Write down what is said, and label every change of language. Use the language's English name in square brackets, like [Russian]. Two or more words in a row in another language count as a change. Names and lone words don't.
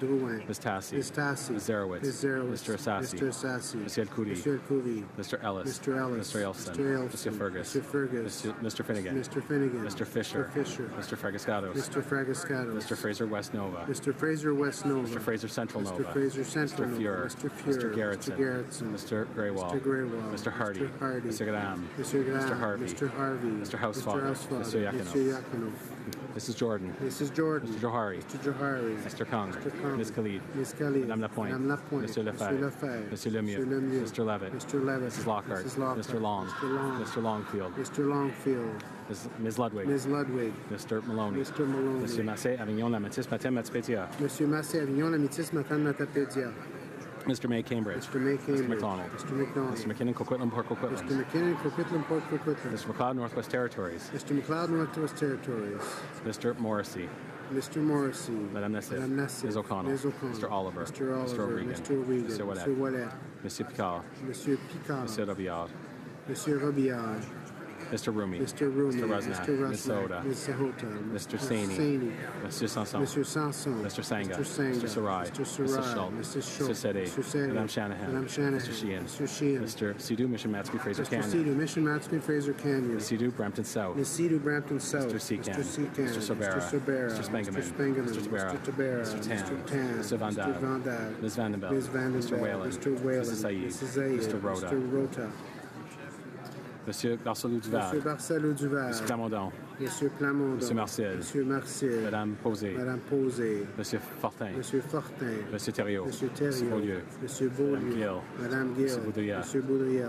[English] Ms. Tassi. Ms. Tassi. Ms. Zarowitz. Ms. Zarowitz. Mr. Assassi. Mr. Assassi. Mr. Yadkuri. Mr. Yadkuri. Mr. Ellis. Mr. Ellis. Mr. Elfson. Mr. Elfson. Mr. Fergus. Mr. Fergus. Mr. Finnegan. Mr. Finnegan. Mr. Fisher. Mr. Fisher. Mr. Fragascatos. Mr. Fragascatos. Mr. Fraser West Nova. Mr. Fraser West Nova. Mr. Fraser Central Nova. Mr. Fraser Central Mr. Nova. Fuhrer. Mr. Fuhrer. Mr. Garrettson. Mr. Garrettson. Mr. Greywall. Mr. Greywall. Mr. Hardy. Mr. Hardy. Mr. Graham. Mr. Graham. Mr. Harvey. Mr. Harvey. Mr. Hausfather. Mr. Hausfather. Mr. Yakinov. Mr. Yakinov. Mrs. Jordan. Mrs. Jordan. Mr. Johari. Mr. Johari. Mr. Kung. Mr. Kung. Ms. Khalid. Ms. Khalid. Madame Lapointe. Madame Lapointe. Monsieur Lefebvre. Monsieur Lefebvre. Monsieur Lemieux. Monsieur Lemieux. Mr. Levitt. Mr. Levitt. Mrs. Lockhart. Mrs. Lockhart. Mr. Long. Mr. Long. Mr. Longfield. Mr. Longfield. Ms. Ludwig. Ms. Ludwig. Mr. Maloney. Mr. Maloney. Monsieur Massé, Avignon, Lamatis, Matin, Matipédia. Monsieur Massé, Avignon, Lamitis, Matan, Matapédia. Mr. May, Cambridge. Mr. May, Cambridge. Mr. McDonald. Mr. McDonald. Mr. McKinnon, Coquitlam, Port Coquitlam. Mr. McKinnon, Coquitlam, Port Coquitlam. Mr. McLeod, Northwest Territories. Mr. McLeod, Northwest Territories. Mr. Morrissey. Mr. Morrissey. Madame Nassif. Madame Nassif. Ms. O'Connell. Ms. O'Connell. Mr. Oliver. Mr. Oliver. Mr. O'Regan. Mr. O'Regan. Mr. Ouellet. Mr. Ouellet. Monsieur Picard. Monsieur Picard. Monsieur Robillard. Monsieur Robillard. Mr. Rumi. Mr. Rumi. Mr. Rusnak. Mr. Ms. Rusnak. Soda. Ms. Sahota. Mr. Saini. Saini. Monsieur Sanson. Monsieur Sanson. Mr. Sanga. Mr. Sanga. Mr. Sarai. Mr. Sarai. Mr. Schultz. Mr. Schultz. Mr. Sede. Mr. Sede. Madame Shanahan. Madame Shanahan. Mr. Sheehan. Mr. Sheehan. Mr. Sidhu, Mission Matsky, Fraser Mr. Canyon. Sidhu, Mission Matsky, Fraser Canyon. Ms. Sidhu, Brampton South. Ms. Sidhu, Brampton South. Mr. Seacan. Mr. Seacan. Mr. Sobera. Mr. Sobera. Mr. Spengeman. Mr. Spengeman. Mr. Tabera. Mr. Tabera. Mr. Tan. Mr. Tan. Mr. Van Dab. Mr. Van Dab. Ms. Vandenbelt. Ms. Vandenbelt. Mr. Whalen. Mr. Whalen. Mrs. Said. Mrs. Zaid. Mr. Rhoda. Mr. Rota. Monsieur Barcelou Duval. Monsieur Barcelou Duval. Monsieur Plamondon. Monsieur Plamondon. Monsieur Marcel. Monsieur Marcel. Madame Posé. Madame Posé. Monsieur Fortin. Monsieur Fortin. Monsieur Thériault. Monsieur Thériault. Monsieur Beaulieu. Monsieur Beaulieu. Madame Gill. Madame Gill. Monsieur Boudria. Monsieur Boudria.